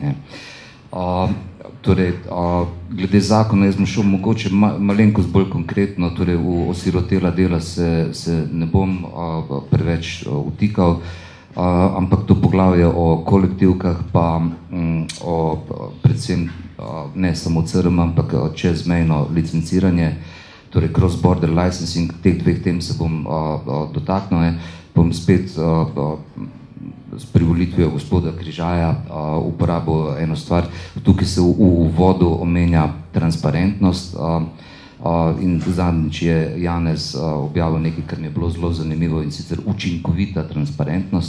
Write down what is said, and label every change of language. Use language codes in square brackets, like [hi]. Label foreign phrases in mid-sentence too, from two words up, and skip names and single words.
[sl] Torej, glede zakona, jaz bom šel mogoče malenkost bolj konkretno, torej v osirotela dela se ne bom preveč vtikal, ampak to poglavje o kolektivkah pa predvsem ne samo CRM, ampak čezmejno licenciranje, torej [en] cross-border licensing, [sl] teh dveh tem se bom dotaknil. Bom spet s privolitvijo gospoda Križaja uporabil eno stvar. Tukaj se v uvodu omenja transparentnost in zadnjič je Janez objavil nekaj, kar mi je bilo zelo zanimivo, in sicer učinkovita transparentnost.